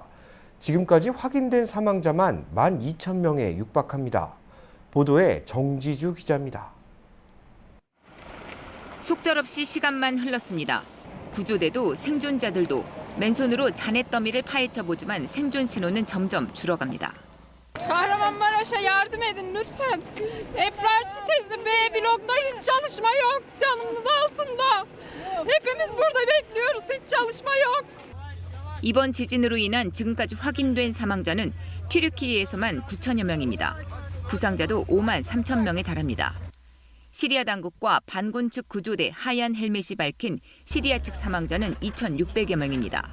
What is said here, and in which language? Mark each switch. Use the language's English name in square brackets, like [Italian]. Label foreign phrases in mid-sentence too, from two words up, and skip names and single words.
[Korean] 지금까지 확인된 사망자만 12,000명에 육박합니다. 보도에 정지주 기자입니다. 속절없이 시간만 흘렀습니다. 구조대도 생존자들도 맨손으로 잔해 더미를 파헤쳐보지만 생존 신호는 점점 줄어갑니다. [Turkish] Kahramanmaraş'a yardım edin lütfen. Ebrar sitesi B blokta hiç çalışma yok. Canımız altında. Hepimiz burada bekliyoruz. Hiç çalışma yok. [Korean] 이번 지진으로 인한 지금까지 확인된 사망자는 튀르키예에서만 9천여 명입니다. 부상자도 5만 3천 명에 달합니다. 시리아 당국과 반군 측 구조대 하얀 헬멧이 밝힌 시리아 측 사망자는 2,600여 명입니다.